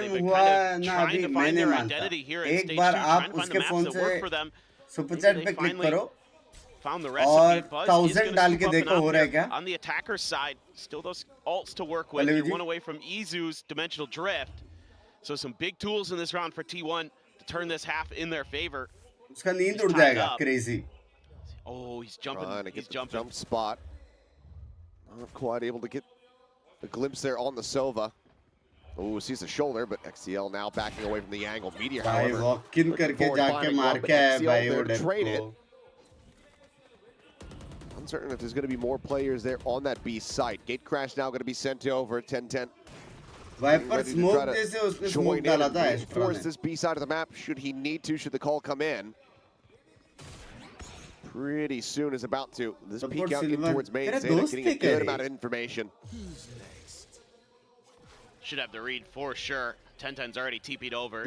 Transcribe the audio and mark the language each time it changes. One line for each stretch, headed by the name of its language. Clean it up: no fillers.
English: They've been kind of trying to find their identity here in stage 2, trying to find the maps that work for them.
Hindi: Super chat पे click करो
English: found the recipe. Buzz is going to
Hindi: के देखो हो रहा है क्या?
English: On the attacker's side, still those ults to work with. You're one away from Izu's dimensional drift. So some big tools in this round for T1 to turn this half in their favor.
Hindi: उसका नींद उड़ जाएगा, crazy.
English: Oh, he's jumping. He's jumping. Jump spot. Not quite able to get a glimpse there on the Sova. Oh, sees the shoulder, but XCL now backing away from the angle. Meteor, however,
Hindi: walk-in करके जाके मार के आया भाई वो
English: trade it. Uncertain if there's going to be more players there on that B site. Gate crash now going to be sent over 10-10.
Hindi: Viper smoke जैसे उसने smoke डाला था Astro ने.
English: Force this B side of the map should he need to, should the call come in. Pretty soon is about to. This peek out in towards main. Zeta getting a good amount of information. Should have the read for sure. 10-10's already TP'd over.